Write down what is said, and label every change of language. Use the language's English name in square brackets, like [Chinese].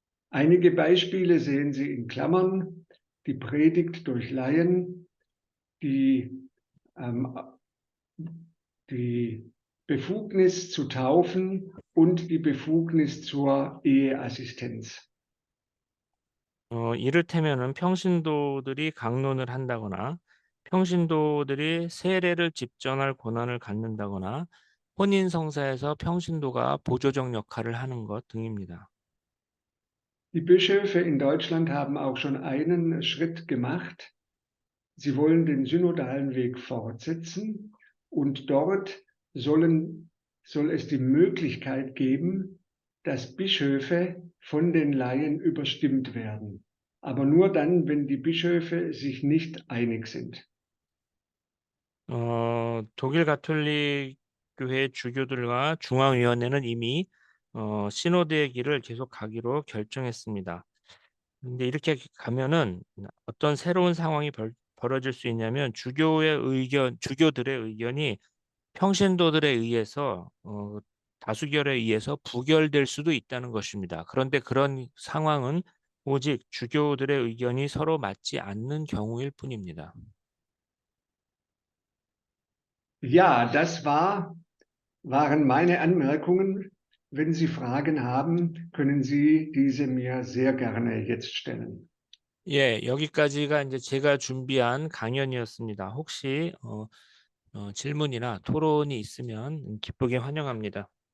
[German] Einige Beispiele sehen Sie in Klammern: die Predigt durch Laien, die Befugnis zu taufen und die Befugnis zur Eheassistenz. [Korean] 이를테면은 평신도들이 강론을 한다거나 평신도들이 세례를 집전할 권한을 갖는다거나 혼인 성사에서 평신도가 보조적 역할을 하는 것 등입니다. [German] Die Bischöfe in Deutschland haben auch schon einen Schritt gemacht. Sie wollen den synodalen Weg fortsetzen und dort soll es die Möglichkeit geben, dass Bischöfe von den Laien überstimmt werden. Aber nur dann, wenn die Bischöfe sich nicht einig sind. [Korean] 독일 가톨릭 교회 주교들과 중앙위원회는 이미 시노드의 길을 계속 가기로 결정했습니다. 근데 이렇게 가면은 어떤 새로운 상황이 벌어질 수 있냐면 주교들의 의견이 평신도들에 의해서 다수결에 의해서 부결될 수도 있다는 것입니다. 그런데 그런 상황은 오직 주교들의 의견이 서로 맞지 않는 경우일 뿐입니다. [German] Ja, das waren meine Anmerkungen. Wenn Sie Fragen haben, können Sie diese mir sehr gerne jetzt stellen. [Korean] 예, 여기까지가 이제 제가 준비한 강연이었습니다. 혹시 질문이나 토론이 있으면 기쁘게 환영합니다.